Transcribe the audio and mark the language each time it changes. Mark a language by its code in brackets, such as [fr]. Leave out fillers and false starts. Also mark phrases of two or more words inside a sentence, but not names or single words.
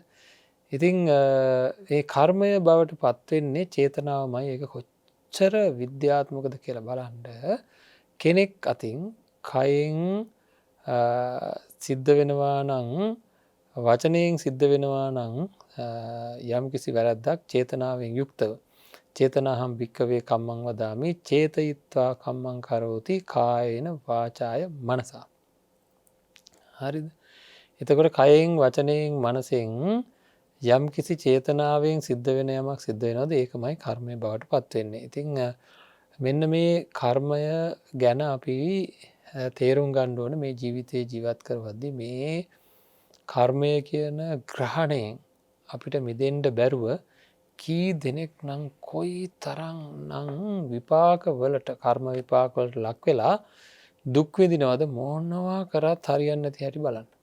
[si] ඉතින් ඒ කර්මය බවට පත්වෙන්නේ චේතනාවමයි. ඒක කොච්චර විද්‍යාත්මකද කියලා බලන්න කෙනෙක් අතින් කයෙන් සිද්ධ වෙනවා නම් වචනයෙන් සිද්ධ වෙනවා නම් යම් කිසි වැරැද්දක් චේතනාවෙන් යුක්තව [pi] චේතනාහම් භික්කවේ කම්මං වදාමි චේතයිත්වා කම්මං කරෝති කායේන වාචාය මනසා. [si] හරිද? එතකොට කයෙන් වචනයෙන් මනසෙන් යම් කිසි චේතනාවෙන් සිද්ධ වෙන යමක් සිද්ධ වෙනවද ඒකමයි කර්මය බවට පත්වෙන්නේ. ඉතින් මෙන්න මේ කර්මය ගැන අපි තේරුම් ගන්න ඕන මේ ජීවිතයේ ජීවත් කරවද්දී මේ කර්මය කියන ග්‍රහණයෙන් අපිට මිදෙන්න බැරුව කී දෙනෙක් නම් කොයි තරම් නම් විපාකවලට කර්ම විපාකවලට ලක් වෙලා දුක් විඳිනවද මොනවා කරත් හරියන්නේ නැති හැටි බලන්න.